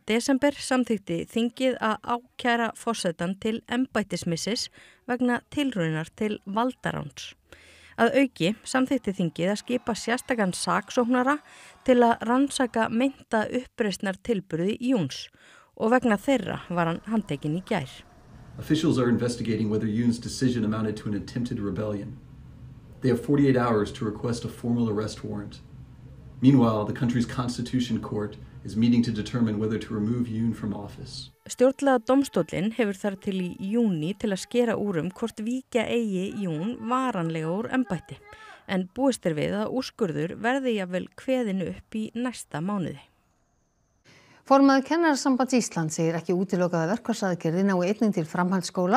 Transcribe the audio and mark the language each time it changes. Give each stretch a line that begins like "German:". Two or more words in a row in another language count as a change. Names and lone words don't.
Icelandic: desember samþykkti þingið að ákæra forsetann til embættismissis vegna tilraunar til valdaráns. Að auki samþykkti þingið að skipa sérstakan saksóknara til að rannsaka meinta uppreisnar tilburði Júns og vegna þeirra var hann handtekinn í gær.
English: Officials are investigating whether Yoon's decision amounted to an attempted rebellion. They have 48 hours to request a formal arrest warrant. Meanwhile, the country's constitution court is meeting to determine whether to remove Yoon from office.
Icelandic: Stjórnlaga dómstóllinn hefur þar til í júní til að skera úr hvort víkja eigi Jún varanlega úr embætti, en búist við að úrskurður verði jafnvel kveðinn upp í næsta mánuði. Formaður Kennarasambands Íslands segir ekki útilokað að verkfallsaðgerðir nái einnig til framhaldsskóla.